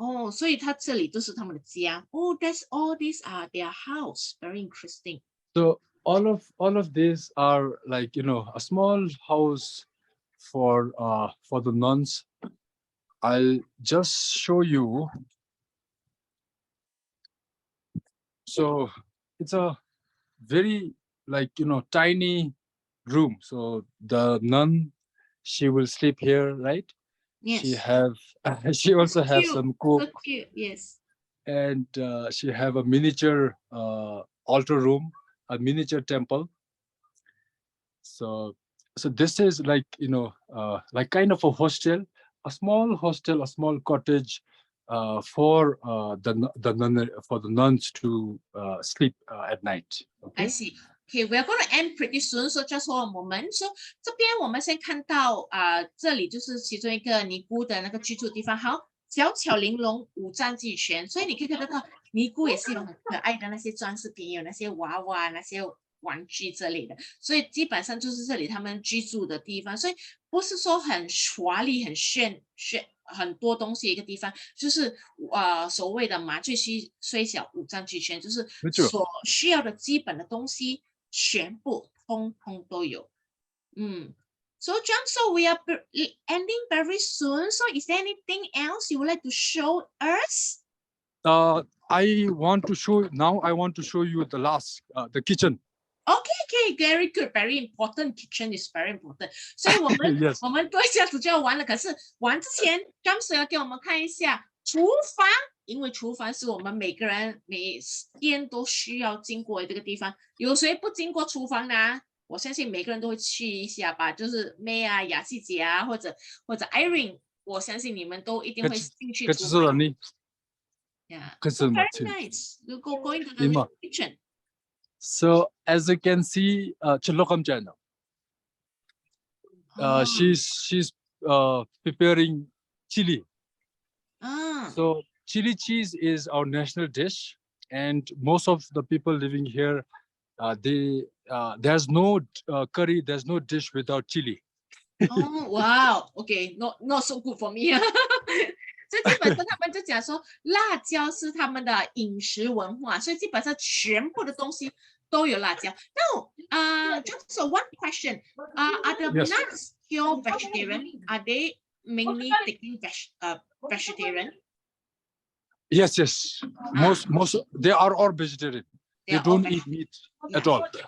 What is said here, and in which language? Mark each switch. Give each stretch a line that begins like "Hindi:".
Chinese: 所以他这里都是他们的家。
English: That's all these are their house. Very interesting. So all of these are like a small house for the nuns. I'll just show you. So it's a very tiny room. So the nun, she will sleep here, right? Yes. She also have some cook. So cute. Yes. And she have a miniature altar room, a miniature temple. So this is like like kind of a hostel, a small hostel, a small cottage for the nuns to sleep at night. Okay? I see. Okay, we're going to end pretty soon. So just hold a moment.
Chinese: So 这边我们先看到这里就是其中一个尼姑的那个居住地方。好，小巧玲珑，五脏俱全。所以你可以看得到，尼姑也是有很可爱的那些装饰品，有那些娃娃、那些玩具之类的。所以基本上就是这里他们居住的地方。所以不是说很华丽、很炫很多东西一个地方，就是所谓的麻雀虽小，五脏俱全，就是所需要的基本的东西全部通通都有。
English: So John, so we are ending very soon. So is there anything else you would like to show us? I want to show you the last the kitchen. Okay, very good, very important. Kitchen is very important.
Chinese: 所以我们我们多一下子就要完了。可是玩之前 ，James 要给我们看一下厨房，因为厨房是我们每个人每天都需要经过的这个地方。有谁不经过厨房的我相信每个人都会去一下吧，就是 May 雅琪姐或者 Irene， 我相信你们都一定会进去厨房。
English: Yeah, so very nice. You go into the kitchen. So as you can see, Chilokam channel. She's preparing chili. So chili cheese is our national dish, and most of the people living here, there's no curry, there's no dish without chili. Wow. Okay, not so good for me.
Chinese: 所以基本上他们就讲说，辣椒是他们的饮食文化，所以基本上全部的东西都有辣椒。
English: Now, just one question: Are the nuns pure vegetarian? Are they mainly taking vegetarian? Yes. Most they are all vegetarian. They don't eat meat at all.